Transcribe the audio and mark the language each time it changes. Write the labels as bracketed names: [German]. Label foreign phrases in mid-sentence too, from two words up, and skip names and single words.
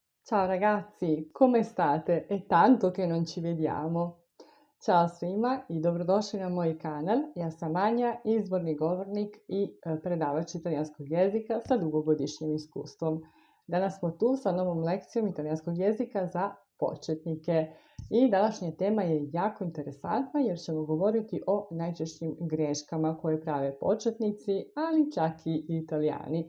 [Italian] Ciao ragazzi, come state? È tanto che non ci vediamo. [Serbian] Ćao svima i dobrodošli na moj kanal. Ja sam Anja, izborni govornik i predavač italijanskog jezika sa dugogodišnjim iskustvom. Danas smo tu sa novom lekcijom italijanskog jezika za početnike. I današnja tema je jako interesantna jer ćemo govoriti o najčešćim greškama koje prave početnici, ali čak i Italijani.